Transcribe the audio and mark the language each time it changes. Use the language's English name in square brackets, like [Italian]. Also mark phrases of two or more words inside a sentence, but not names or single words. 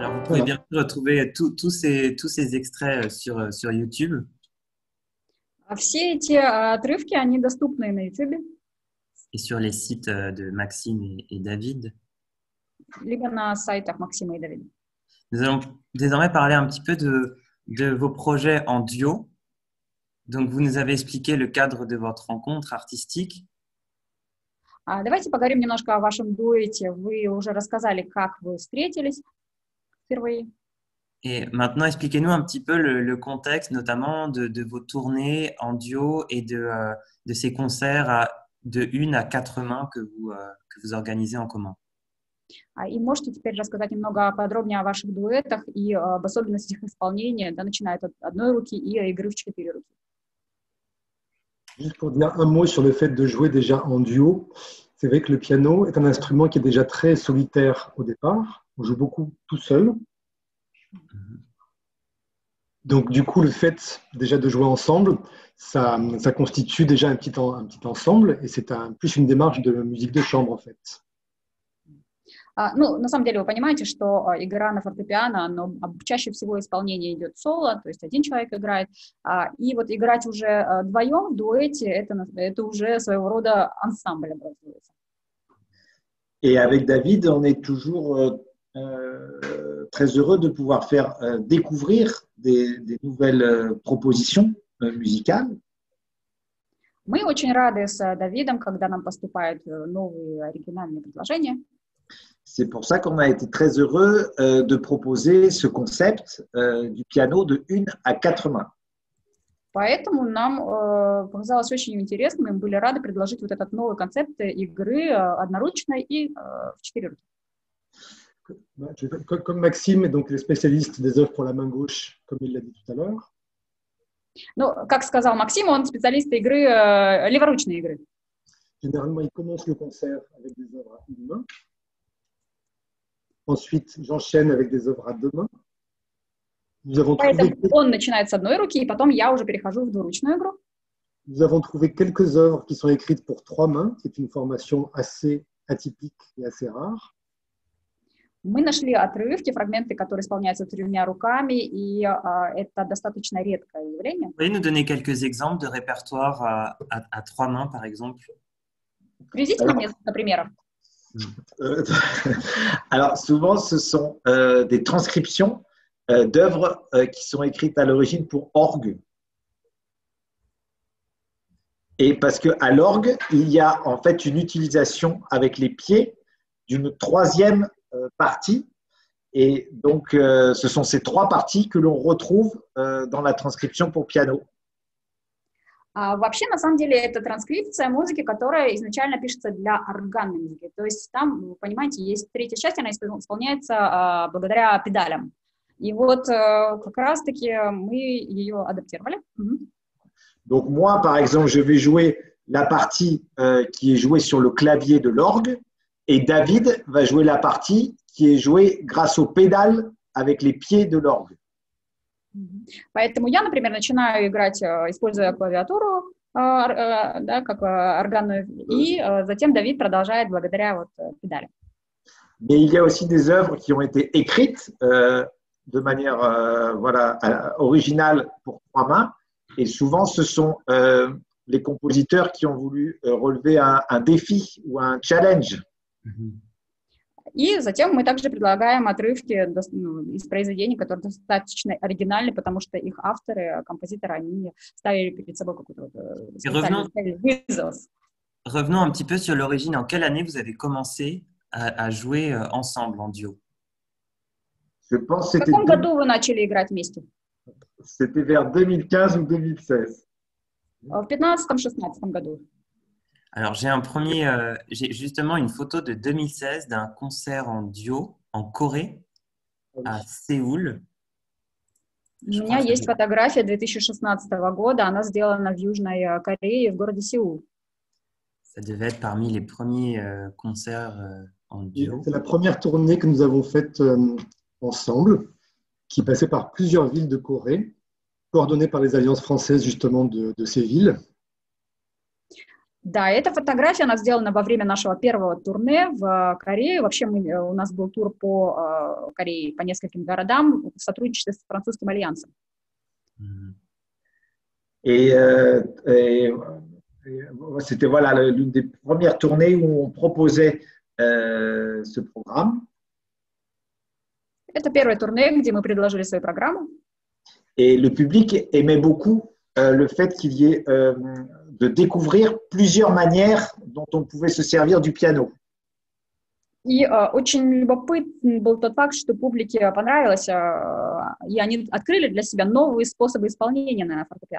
[French] pouvez Voilà. bien sûr retrouver tous ces extraits sur YouTube [Russian] Все эти отрывки, они доступны на YouTube, [French] et sur les sites de Maxime et David. [Russian] либо на сайтах Максима и Давида. [French] Nous allons désormais parler un petit peu de vos projets en duo. Donc, vous nous avez expliqué le cadre de votre rencontre artistique. [Russian] Давайте поговорим немножко о вашем дуэте. Вы уже рассказали, как вы встретились впервые. [French] Et maintenant, expliquez-nous un petit peu le contexte, notamment de vos tournées en duo et de ces concerts de 1 à 4 mains que vous organisez en commun. [Russian] И можете теперь рассказать немного подробнее о ваших дуэтах и об особенностях исполнения, да, начиная от одной руки и игры в 4 руки. [French] Juste pour dire un mot sur le fait de jouer déjà en duo, c'est vrai que le piano est un instrument qui est déjà très solitaire au départ. On joue beaucoup tout seul. Donc du coup, le fait déjà de jouer ensemble, ça constitue déjà un petit ensemble et c'est plus une démarche de musique de chambre en fait. [Russian] Ну, на самом деле вы понимаете, что игра на фортепиано, но чаще всего исполнение идет соло, то есть один человек играет, и вот играть уже вдвоем в дуэте, это уже своего рода ансамбль образуется. [French] Et avec David, on est toujours très heureux de pouvoir faire découvrir des nouvelles propositions musicales. [Russian] Мы очень рады с Давидом, когда нам поступают новые оригинальные предложения. [French] C'est pour ça qu'on a été très heureux de proposer ce concept du piano de 1 à 4 mains. [Russian] Поэтому нам показалось очень интересным, и мы были рады предложить вот этот новый концепт игры одноручной и в 4 руки. [French] Comme Maxime est donc le spécialiste des œuvres pour la main gauche, comme il l'a dit tout à l'heure. [Russian] Ну, как сказал Максим, он специалист игры, леворучной игры. [French] Généralement, il commence le concert avec des œuvres à une main. Ensuite, j'enchaîne avec des œuvres à 2 mains. [Russian] Поэтому он начинает с одной руки, и потом я уже перехожу в двуручную игру. [French] Nous avons trouvé quelques œuvres qui sont écrites pour 3 mains, qui est une formation assez atypique et assez rare. [Russian] Мы нашли отрывки, фрагменты, которые исполняются 3 руками, и это достаточно редкое явление. [French] Vous pouvez nous donner quelques exemples de répertoire à 3 mains, par exemple? [Russian] Приведите нам несколько примеров. [French] Alors, souvent, ce sont des transcriptions d'œuvres qui sont écrites à l'origine pour orgue. Et parce qu'à l'orgue, il y a en fait une utilisation avec les pieds d'une 3e partie. Et donc, ce sont ces 3 parties que l'on retrouve dans la transcription pour piano. [Russian] Вообще, на самом деле, это транскрипция музыки, которая изначально пишется для органной музыки. То есть там, вы понимаете, есть 3-я часть, она исполняется благодаря педалям. И вот как раз-таки мы ее адаптировали. [French] Donc moi, par exemple, je vais jouer la partie qui est jouée sur le clavier de l'orgue et David va jouer la partie qui est jouée grâce aux pédales avec les pieds de l'orgue. [Russian] Поэтому я, например, начинаю играть, используя клавиатуру, да, как органную, и затем Давид продолжает благодаря вот педалям. [French] Mais il y a aussi des œuvres qui ont été écrites de manière voilà, originale pour 3 mains. Et souvent, ce sont les compositeurs qui ont voulu relever un défi ou un challenge. [Russian] И затем мы также предлагаем отрывки из произведений, которые достаточно оригинальны, потому что их авторы, композиторы, они ставили перед собой какой-то вызов. [French] Revenons un petit peu sur l'origine. En quelle année vous avez commencé à jouer ensemble en duo? Je pense [Russian] В каком году вы начали играть вместе? [French] C'était vers 2015 ou 2016. [Russian] В 15-16 году. [French] Alors, j'ai justement une photo de 2016 d'un concert en duo en Corée, à Séoul. [Russian] У меня есть фотография 2016 года, она сделана в Южной Корее, в городе Сеул. [French] Ça devait être parmi les premiers concerts en duo. C'est la première tournée que nous avons faite ensemble, qui passait par plusieurs villes de Corée, coordonnée par les alliances françaises justement de ces villes. [Russian] Да, эта фотография, она сделана во время нашего первого турне в Корее. Вообще у нас был тур по Корее, по нескольким городам в сотрудничестве с французским альянсом. [French] Et, euh, et, et c'était voilà, l'une des premières tournées où on proposait ce programme. [Russian] Это первое турне, где мы предложили свою программу. [French] Et le public aimait beaucoup le fait qu'il y ait de découvrir plusieurs manières dont on pouvait se servir du piano. [Russian] И очень любопытный был тот факт, что публике понравилось, и они открыли для себя новые способы исполнения на фортепиано.